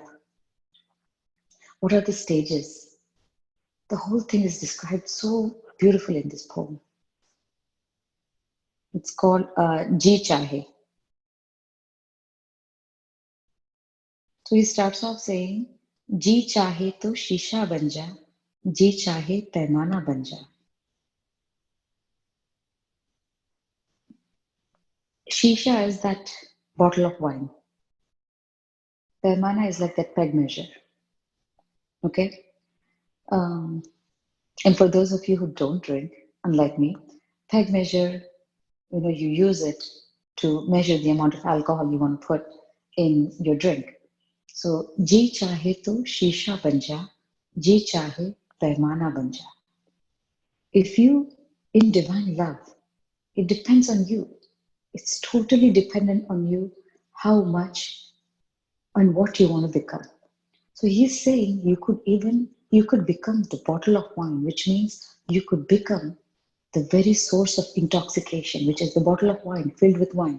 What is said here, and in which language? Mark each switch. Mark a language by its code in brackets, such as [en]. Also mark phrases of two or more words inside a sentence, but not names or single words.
[en] What are the stages? The whole thing is described so beautifully in this poem. It's called Ji Chahe. So he starts off saying, [hi] जी चाहे तो शीशा बन जा, जी चाहे पैमाना बन जा. [en] Shisha is that bottle of wine. Paimana is like that peg measure. Okay? And for those of you who don't drink, unlike me, peg measure, you use it to measure the amount of alcohol you want to put in your drink. So, [hi] जी चाहे तो शीशा बन जा, जी चाहे पैमाना बन जा. [en] If you, in divine love, it depends on you. It's totally dependent on you how much and what you want to become. So he's saying you could become the bottle of wine, which means you could become the very source of intoxication, which is the bottle of wine filled with wine.